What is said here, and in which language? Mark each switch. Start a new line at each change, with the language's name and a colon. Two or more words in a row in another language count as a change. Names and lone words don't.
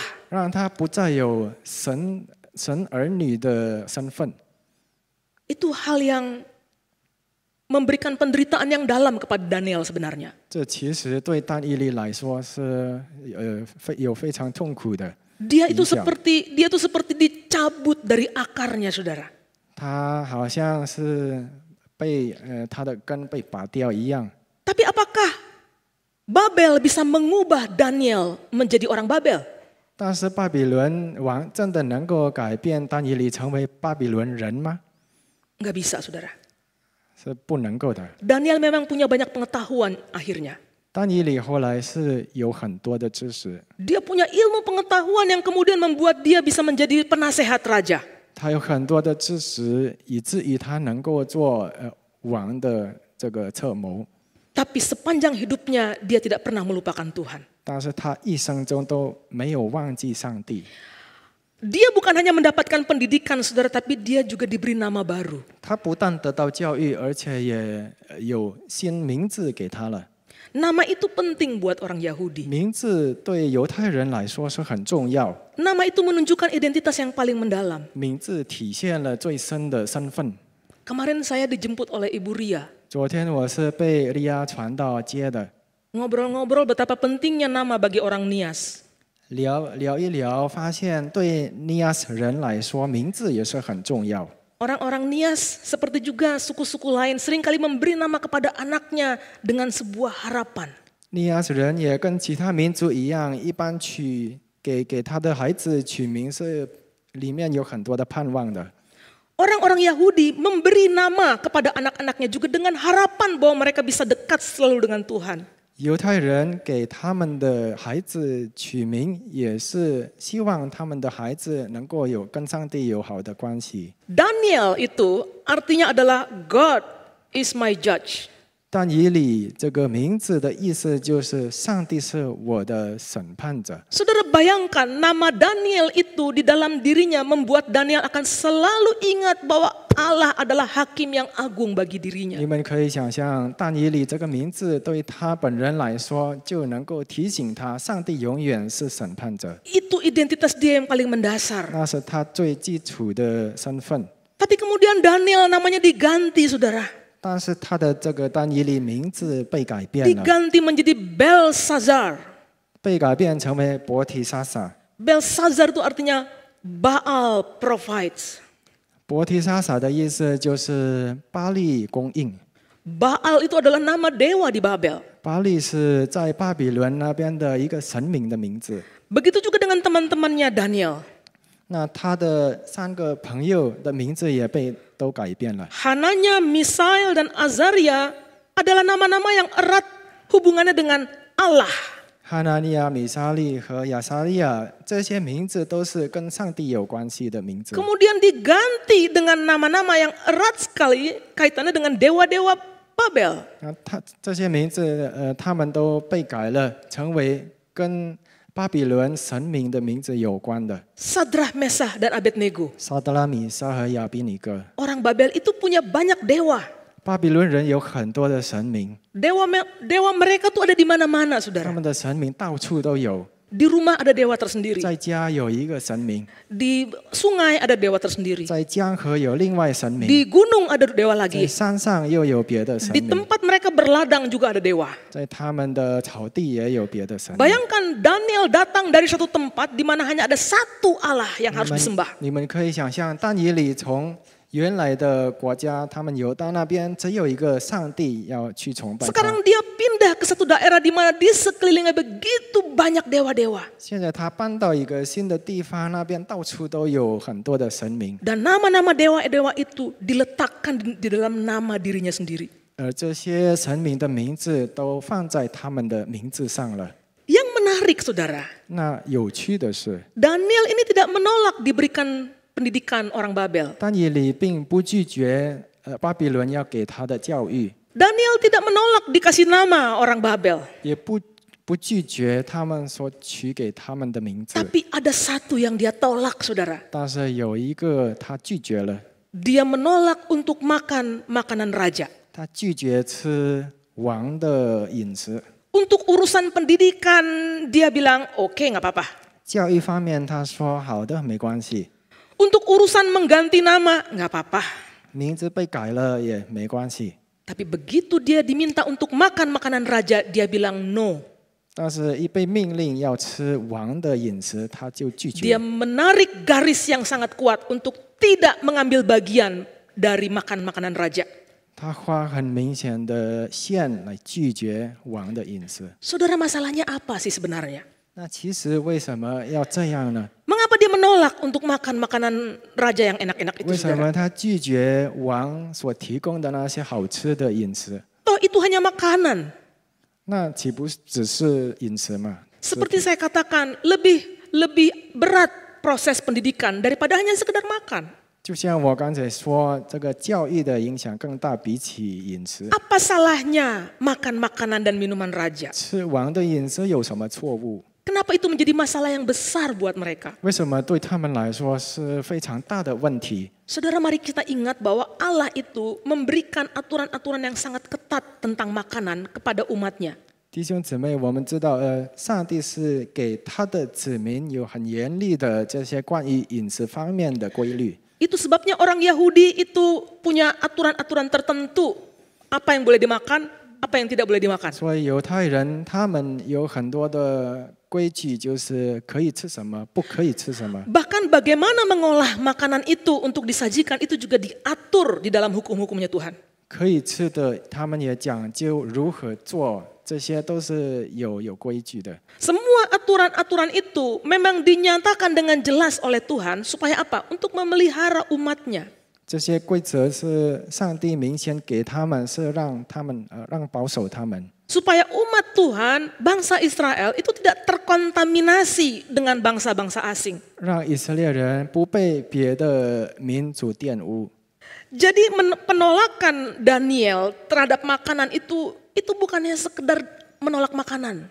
Chinese: 让他不再有神儿女的身份。
Indonesian: Itu hal yang memberikan penderitaan yang dalam kepada Daniel sebenarnya.
Chinese: 这其实对但以理来说是有非常痛苦的。
Indonesian: Dia itu seperti dicabut dari akarnya, saudara.
Chinese: 他好像是被他的根被拔掉一样。
Indonesian: Tapi apakah Babel bisa mengubah Daniel menjadi orang Babel?
Chinese: 但是巴比伦王真的能够改变但以理成为巴比伦人吗？
Indonesian: Nggak bisa, saudara.
Chinese: 是不能够的。
Indonesian: Daniel memang punya banyak pengetahuan akhirnya.
Chinese: 但以理后来是有很多的知识，
Indonesian: Dia punya ilmu pengetahuan yang kemudian membuat dia bisa menjadi penasehat raja.
Chinese: 他有很多的知识，以至于他能够做王的这个策谋。
Indonesian: Tapi sepanjang hidupnya dia tidak pernah melupakan Tuhan.
Chinese: 但是他一生中都没有忘记上帝。
Indonesian: Dia bukan hanya mendapatkan pendidikan, saudara, tapi dia juga diberi nama baru.
Chinese: 他不但得到教育，而且也有新名字给他了。
Indonesian: Nama itu penting buat orang Yahudi.
Chinese: 名字对犹太人来说是很重要，
Indonesian: Nama itu menunjukkan identitas yang paling mendalam.
Chinese: 名字体现了最深的身份。
Indonesian: Kemarin saya dijemput oleh Ibu Ria.
Chinese: 昨天我是被利亚传道接的，
Indonesian: Ngobrol-ngobrol betapa pentingnya nama bagi orang Nias.
Chinese: 聊一聊，发现对尼亚斯人来说，名字也是很重要。
Indonesian: Orang-orang Nias seperti juga suku-suku lain seringkali memberi nama kepada anaknya dengan sebuah harapan.
Chinese: 尼亚斯人也跟其他民族一样，一般给他的孩子取名是里面有很多的盼望的。
Indonesian: Orang-orang Yahudi memberi nama kepada anak-anaknya juga dengan harapan bahwa mereka bisa dekat selalu dengan Tuhan.
Chinese: 犹太人给他们的孩子取名，也是希望他们的孩子能够有跟上帝有好的关系。
Indonesian: Daniel itu artinya adalah
English: God is my judge.
Chinese: 但以理这个名字的意思就是上帝是我的审判者。
Indonesian: Saudara bayangkan nama Daniel itu di dalam dirinya membuat Daniel akan selalu ingat bahwa Allah adalah hakim yang agung bagi dirinya.
Chinese: 你们可以想象，但以理这个名字对他本人来说，就能够提醒他，上帝永远是审判者，
Indonesian: Itu identitas dia yang paling mendasar.
Chinese: 那是他最基础的身份。
Indonesian: Tapi kemudian Daniel namanya diganti, saudara.
Chinese: 但是他的这个但以理名字被改变了，
Indonesian: Diganti menjadi Belsazar.
Chinese: 被改变成为伯提沙撒。
Indonesian: Belsazar itu artinya Baal provides.
Chinese: 伯提沙撒的意思就是巴利供应。
Indonesian: Baal itu adalah nama dewa di Babel.
Chinese: 巴利是在巴比伦那边的一个神明的名字。
Indonesian: Begitu juga dengan teman-temannya Daniel.
Chinese: 那他的3个朋友的名字也都改变了。
Indonesian: Hananya, Misael, dan Azaria adalah nama-nama yang erat hubungannya dengan Allah.
Chinese: 哈拿尼亚、米沙利和亚撒利亚这些名字都是跟上帝有关系的名字。
Indonesian: Kemudian diganti dengan nama-nama yang erat sekali kaitannya dengan dewa-dewa Babel.
Chinese: 那这些名字，他们都被改了，成为跟巴比伦神明的名字有关的。
Indonesian: Sadrah, Mesah, dan Abednego.
Chinese: 沙德拉米沙和亚比尼哥，
Indonesian: Orang Babel itu punya banyak dewa.
Chinese: 巴比伦人有很多的神明，
Indonesian: Dewa mereka tuh ada di mana-mana,
Chinese: 他
Indonesian: saudara.
Chinese: 们的神明到处都有。
Indonesian: Di rumah ada dewa tersendiri.
Chinese: 在家有一个神明，
Indonesian: Di sungai ada dewa tersendiri.
Chinese: 在江河有另外神明，
Indonesian: Di gunung ada dewa
Chinese: 在
Indonesian: lagi.
Chinese: 山上又有别的神
Indonesian: Di
Chinese: 明，
Indonesian: tempat mereka berladang juga ada dewa.
Chinese: 在他们的草地也有别的神明。
Indonesian: Bayangkan Daniel datang dari satu tempat di mana hanya ada satu Allah yang harus
Chinese: 你
Indonesian: disembah.
Chinese: 们可以想象，但以理从原来的国家，他们游到那边，只有一个上帝要去崇拜他。
Indonesian: Sekarang dia pindah ke satu daerah di mana di sekelilingnya begitu banyak dewa-dewa.
Chinese: 现在他搬到一个新的地方，那边到处都有很多的神明，
Indonesian: Dan nama-nama dewa-dewa itu diletakkan di dalam nama dirinya sendiri.
Chinese: 而这些神明的名字都放在他们的名字上了。
Indonesian: Yang menarik, saudara,
Chinese: 那有趣的是，
Indonesian: Daniel ini tidak menolak diberikan pendidikan orang Babel.
Chinese: 但以理并不拒绝巴比伦要给他的教育，
Indonesian: Daniel tidak menolak dikasih nama orang Babel.
Chinese: 也不拒绝他们所取给他们的名字。
Indonesian: Tapi ada satu yang dia tolak, saudara.
Chinese: 但是有一个他拒绝了，
Indonesian: Dia menolak untuk makan makanan raja.
Chinese: 他拒绝吃王的饮食。
Indonesian: Untuk urusan pendidikan, dia bilang, oke, nggak apa-apa.
Chinese: 教育方面，他说好的，没关系，
Indonesian: Untuk urusan mengganti nama, nggak apa-apa.
Chinese: 名字被改了也没关系。
Indonesian: Tapi begitu dia diminta untuk makan makanan raja, dia bilang no.
Chinese: 但是，一被命令要吃王的饮食，他就拒绝。
Indonesian: Dia menarik garis yang sangat kuat untuk tidak mengambil bagian dari makan makanan raja.
Chinese: 他画很明显的线来拒绝王的饮食。
Indonesian: Saudara, masalahnya apa sih sebenarnya?
Chinese: 那其实为什么要这样呢？
Indonesian: Mengapa dia menolak untuk makan makanan raja yang enak-enak itu,
Chinese: 为什
Indonesian: saudara?
Chinese: 么他拒绝王所提供的那些好吃的饮食？
Indonesian: Toh itu hanya makanan.
Chinese: 那岂不只是饮食吗？
Indonesian: Seperti saya katakan, lebih berat proses pendidikan daripada hanya sekedar makan.
Chinese: 就像我刚才说，这个教育的影响更大，比起饮食。
Indonesian: Apa salahnya makan makanan dan minuman raja?
Chinese: 吃王的饮食有什么错误？
Indonesian: Kenapa itu menjadi masalah yang besar buat mereka?
Chinese: 为什么对他们来说是非常大的问题？
Indonesian: Saudara, mari kita ingat bahwa Allah itu memberikan aturan-aturan yang sangat ketat tentang makanan kepada umatnya.
Chinese: 弟兄姊妹，我们知道，上帝是给他的子民有很严厉的这些关于饮食方面的规律。
Indonesian: Itu sebabnya orang Yahudi itu punya aturan-aturan tertentu. Apa yang boleh dimakan, apa yang tidak boleh dimakan.
Chinese: 所以犹太人他们有很多的规矩，就是可以吃什么，不可以吃什么。
Indonesian: Bahkan bagaimana mengolah makanan itu untuk disajikan itu juga diatur di dalam hukum-hukumnya Tuhan.
Chinese: 可以吃的，他们也讲究如何做，这些都是有规矩的。
Indonesian: Semua aturan-aturan itu memang dinyatakan dengan jelas oleh Tuhan supaya apa? Untuk memelihara umatnya.
Chinese: 这些规则是上帝明显给他们，是让他们让保守他们，
Indonesian: Supaya umat Tuhan, bangsa Israel itu tidak terkontaminasi dengan bangsa-bangsa asing.
Chinese: 让以色列人不被别的民族玷污。
Indonesian: Jadi penolakan Daniel terhadap makanan itu bukannya sekedar menolak makanan.